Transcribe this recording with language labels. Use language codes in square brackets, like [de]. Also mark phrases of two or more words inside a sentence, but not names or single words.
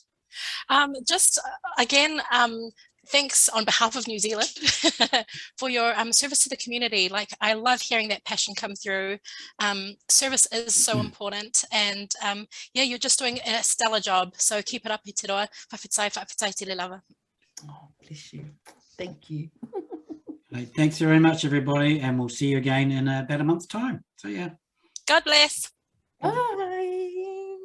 [en] Just again, thanks on behalf of New Zealand for your service to the community. Like, I love hearing that passion come through. Service is so important, and yeah, you're just doing a stellar job. So keep it up, [sm] Eteroa. Whawhitai te lava. [en] Oh, bless you. Thank you. Right, thanks very much, everybody, and we'll see you again in about a month's time. So yeah. God bless. Bye.